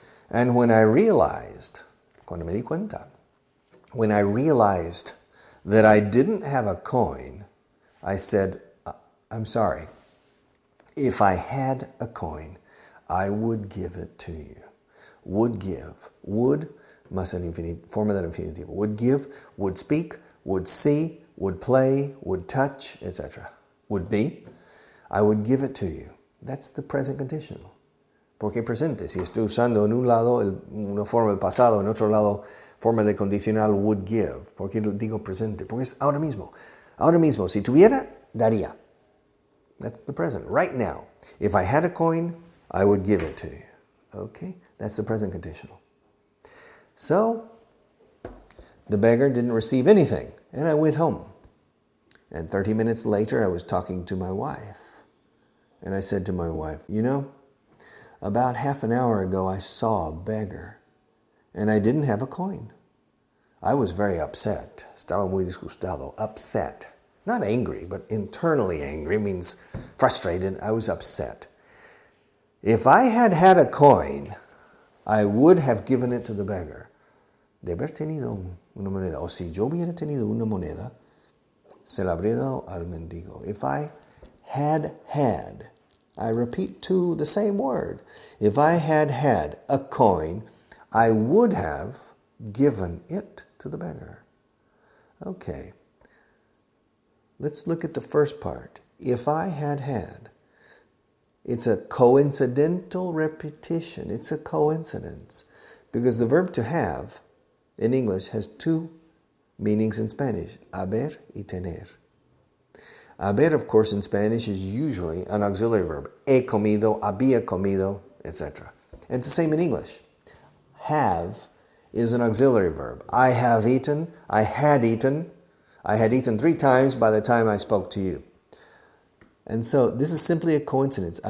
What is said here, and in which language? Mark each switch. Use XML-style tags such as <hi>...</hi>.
<en>And when I realized,</en> <es>cuando me di cuenta,</es> <en>when I realized that I didn't have a coin, I said, I'm sorry. If I had a coin, I would give it to you. Would give.</en> <es>Would, más el forma del infinitivo.</es> <en>Would give, would speak, would see, would play, would touch, etc. Would be. I would give it to you. That's the present conditional.</en> <es>Porque presente. Si estoy usando en un lado una forma del pasado, en otro lado forma de condicional</es> <en>would give.</en> <es>¿Por qué digo presente? Porque es ahora mismo. Ahora mismo. Si tuviera, daría.</es> <en>That's the present. Right now. If I had a coin, I would give it to you. Okay? That's the present conditional. So, the beggar didn't receive anything, and I went home. And 30 minutes later, I was talking to my wife. And I said to my wife, you know, about half an hour ago, I saw a beggar, and I didn't have a coin. I was very upset.</en> <es>Estaba muy disgustado.</es> <en>Upset. Not angry, but internally angry means frustrated. I was upset. If I had had a coin, I would have given it to the beggar.</en> <es>De haber tenido una moneda, o si yo hubiera tenido una moneda, se la habría dado al mendigo.</es> <en>If I had had, I repeat to the same word. If I had had a coin, I would have given it to the beggar. Okay. Let's look at the first part. If I had had. It's a coincidental repetition. It's a coincidence. Because the verb to have in English has two meanings in Spanish.</en> <es>Haber y tener.</es> <en>Haber, of course, in Spanish is usually an auxiliary verb.</en> <es>He comido, había comido, etc.</es> <en>And it's the same in English. Have is an auxiliary verb. I have eaten, I had eaten 3 times by the time I spoke to you. And so this is simply a coincidence.</en>